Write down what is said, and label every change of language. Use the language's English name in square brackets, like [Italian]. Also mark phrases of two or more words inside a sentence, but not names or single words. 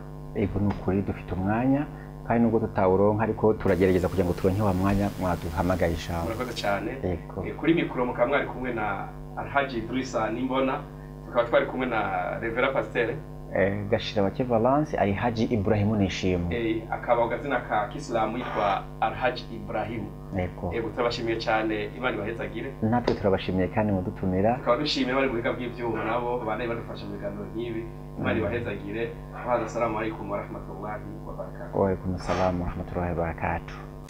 [Rundi] ego n'ukuri dufite umwanya kandi nubwo tutawuronka ariko turagerageza kugira ngo turonke wa mwanya mwaduhamagaye inshallah murakoze cyane kuri mikoro mukaba mwari kumwe na Alhaji Idrissa Nimbona tukaba twari kumwe na Revera Pasteur Gashira Bake Valence ari Haji Ibrahim Nishimwe akaba ugazina ka Kiislamu yitwa Alhaji Ibrahim yego turabashimiye cyane Imana ibahezagire natwe turabashimiye kandi mudutumira tukaba dushimiye bari guhiga bw'ibyuma nabo banaye badufasha mu biganiro nk'ibi Imana ibahezagire [Arabic] السلام عليكم ورحمة الله وبركاته وعليكم السلام ورحمة الله وبركاته